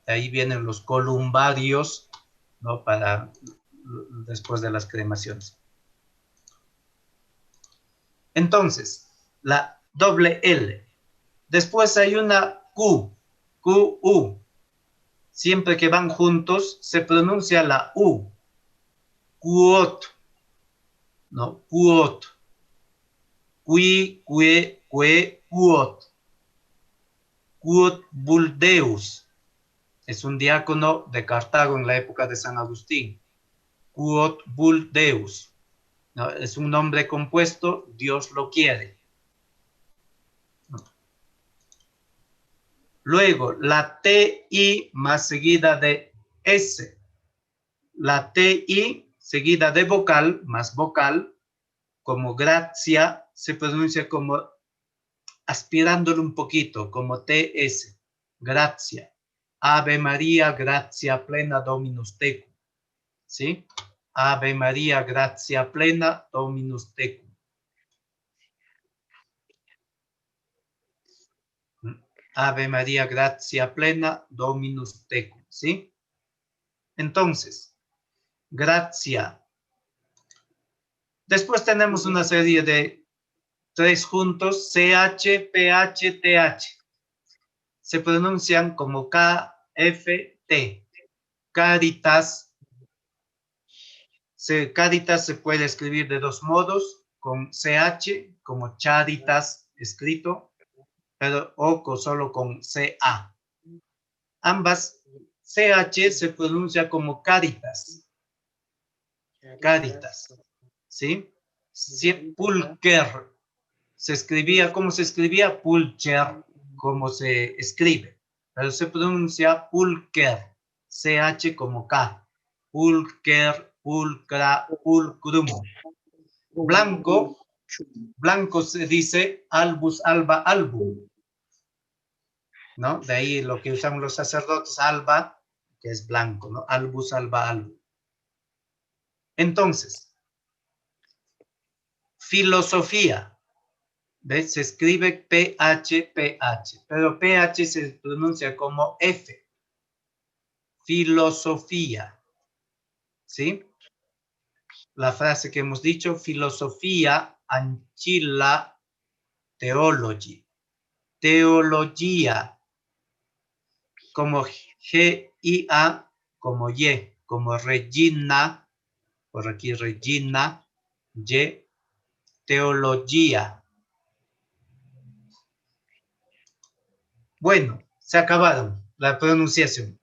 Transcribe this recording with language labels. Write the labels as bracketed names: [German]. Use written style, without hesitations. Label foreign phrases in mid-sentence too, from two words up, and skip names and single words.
[Spanish] De ahí vienen los columbarios, ¿no? Después de las cremaciones. Entonces, la doble L. Después hay una Q, QU. Siempre que van juntos, se pronuncia la U. Quot. ¿No? Quot. [Latin] Qui, que, quot. [Spanish] Quot Buldeus. Es un diácono de Cartago en la época de San Agustín. Quot Buldeus. ¿No? Es un nombre compuesto, Dios lo quiere. ¿No? Luego, la TI más seguida de S. La TI seguida de vocal, más vocal, como gracia, se pronuncia como aspirándolo un poquito, como TS, gracia. [Latin] Ave María, gracia plena, Dominus tecum. [Spanish] ¿Sí? [Latin] Ave María, gracia plena, Dominus tecum. Ave María, gracia plena, Dominus tecum. [Spanish] ¿Sí? Entonces, gracia. Después tenemos una serie de 3 juntos, CH, PH, TH. Se pronuncian como KFT. Caritas. Caritas se puede escribir de 2 modos, con CH, como charitas escrito, o solo con CA. Ambas CH se pronuncia como caritas. Caritas. ¿Sí? Pulcher. Se escribía, ¿cómo se escribía? Pulcher, como se escribe. Pero se pronuncia pulcher. CH como K. [Latin] Pulcher, pulcra, pulcrum. [Spanish] Blanco. Blanco se dice [Latin] albus, alba, album. [Spanish] ¿No? De ahí lo que usan los sacerdotes, alba, que es blanco, ¿no? [Latin] Albus, alba, album. [Spanish] Entonces, filosofía. ¿Ves? Se escribe PH, PH, pero PH se pronuncia como F. Filosofía. ¿Sí? la frase que hemos dicho, [Latin] filosofía ancilla theology. [Spanish] Teología, como G-I-A, como Y, como Regina, por aquí Regina, Y, teología. Bueno, se acabaron la pronunciación.